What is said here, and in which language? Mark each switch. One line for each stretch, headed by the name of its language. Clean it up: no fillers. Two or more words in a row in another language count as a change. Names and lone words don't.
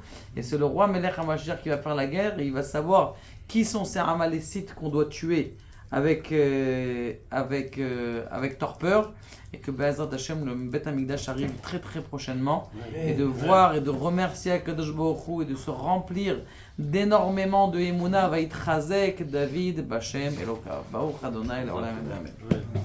French: Et c'est le roi
Hebrew: מלך המשיח
French: qui va faire la guerre. Et il va savoir qui sont ces Amalécites qu'on doit tuer avec torpeur. Et que
Hebrew: בעזרת השם,
French: le Beth Amikdash arrive très très prochainement. Et de voir et de remercier
Hebrew: הקדוש ברוך הוא
French: et de se remplir d'énormément de Emouna.
Hebrew: ויתחזק דוד בשם אלוקיו. ברוך אדוני לעולם אמן.